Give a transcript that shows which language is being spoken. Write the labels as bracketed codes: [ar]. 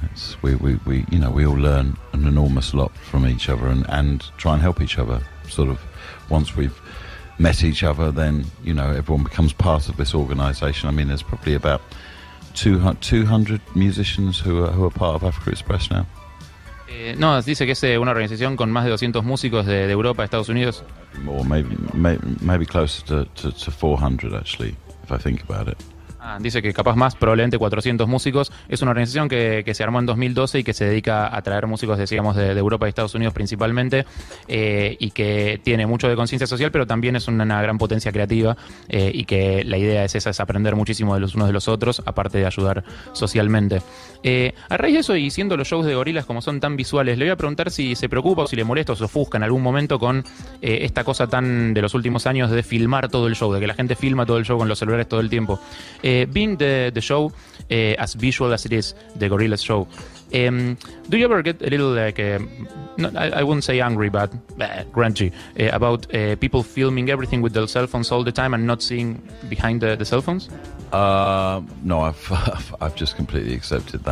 [en] It's we you know, we all learn an enormous lot from each other and try and help each other. Sort of once we've met each other, then, you know, everyone becomes part of this organisation. I mean, there's probably about 200 musicians who are part of Africa Express now. [es] No, dice que es una organización con más de 200 músicos de Europa, Estados Unidos. [en] More, maybe closer to 400 actually, if I think about it. [es] Dice que capaz más, probablemente 400 músicos. Es una organización que se armó en 2012 y que se dedica a traer músicos, decíamos, de Europa y Estados Unidos principalmente, y que tiene mucho de conciencia social, pero también es una gran potencia creativa, y que la idea es esa, es aprender muchísimo de los unos de los otros, aparte de ayudar socialmente. A raíz de eso, y siendo los shows de Gorillaz como son tan visuales, le voy a preguntar si se preocupa o si le molesta o se ofusca en algún momento con esta cosa tan de los últimos años de filmar todo el show, de que la gente filma todo el show con los celulares todo el tiempo. [en] Being the show as visual as it is, the Gorillaz show, do you ever get a little like, I wouldn't say angry, but grungy, about people filming everything with their cell phones all the time and not seeing behind the cell phones? No, I've just completely accepted that.